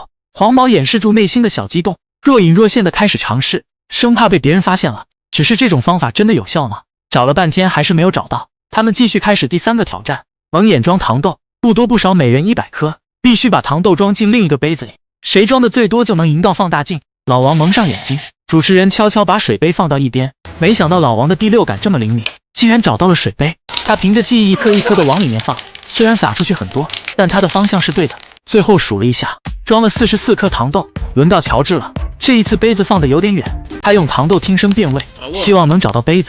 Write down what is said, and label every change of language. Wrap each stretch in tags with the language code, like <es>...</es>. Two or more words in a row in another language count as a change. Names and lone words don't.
<zh>黃毛掩飾住內心的小激動，若隱若現的開始嘗試，生怕被別人發現了。只是這種方法真的有效嗎？找了半天還是沒有找到。他們繼續開始第3個挑戰，蒙眼裝糖豆，不多不少，每人100顆，必須把糖豆裝進另一個杯子裡，誰裝的最多就能贏到放大鏡。老王蒙上眼睛，主持人悄悄把水杯放到一邊。没想到老王的第六感这麼靈敏，竟然找到了水杯。他憑着記憶一顆一顆的往裡面放，雖然灑出去很多，但他的方向是對的。最後數了一下，裝了44顆糖豆。輪到喬治了，這一次杯子放得有點遠，他用糖豆聽聲辨位，希望能找到杯子。</zh>